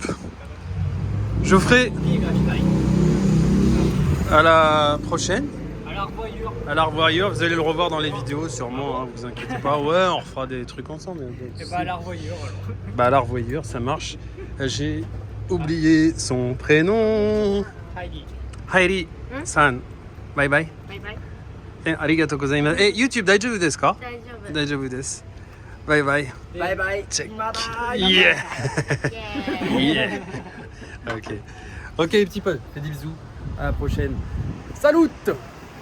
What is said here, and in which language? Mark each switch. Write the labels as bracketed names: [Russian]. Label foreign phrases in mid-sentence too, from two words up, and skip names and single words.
[French] Geoffrey, à la prochaine. À la revoyure, vous allez le revoir dans les vidéos sûrement, hein, vous inquiétez pas. Ouais, on refera des trucs ensemble. Et bah à la revoyure alors. Bah à la revoyure, ça marche. J'ai oublié son prénom. Heidi. [English] Heidi san. Bye bye. [Japanese] バイバイ。ありがとうございます。YouTube 大丈夫ですか？大丈夫。大丈夫です。バイバイ。 [English] Bye bye. Check. Bye bye. Yeah. [Japanese] イエーイ。 [English] Yeah. Ok. [French] Ok les petits potes, fais des bisous. À la prochaine. Salut!